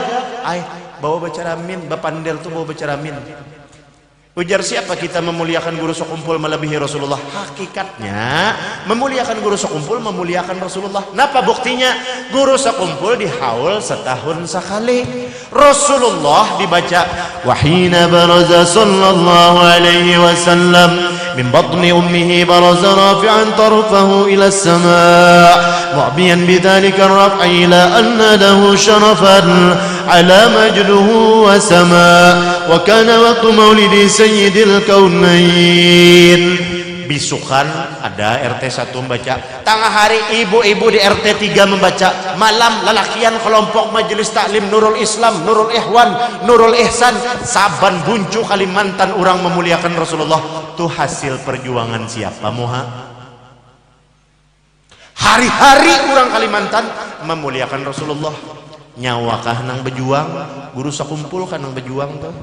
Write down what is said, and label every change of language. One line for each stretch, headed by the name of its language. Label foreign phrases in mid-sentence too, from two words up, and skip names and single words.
Banjar: Bawa baca ramin, bapandel tuh bawa baca ramin. Ujar siapa kita memuliakan guru sekumpul melebihi Rasulullah?
Indonesian: Hakikatnya memuliakan guru sekumpul memuliakan Rasulullah.
Banjar: Napa buktinya?
Indonesian: Guru sekumpul dihaul setahun sekali.
Arabic: Rasulullah dibaca وحين برز صلى الله عليه وسلم من بطن أمه برز رافعا طرفه إلى السماء مومئا بذلك الرفع إلى أن له شرفا على مجده وسما وكان وقت مولد سيد الكونين.
Indonesian: Bisukan ada RT 1 membaca, tengah hari ibu-ibu di RT 3 membaca, malam lelakian kelompok majelis taklim Nurul Islam, Nurul Ikhwan, Nurul Ihsan, saban buncu Kalimantan orang memuliakan Rasulullah. Itu hasil perjuangan siapa moha? Hari-hari orang Kalimantan memuliakan Rasulullah.
Banjar: Nyawakah nang berjuang, guru sekumpul kan nang berjuang tuh.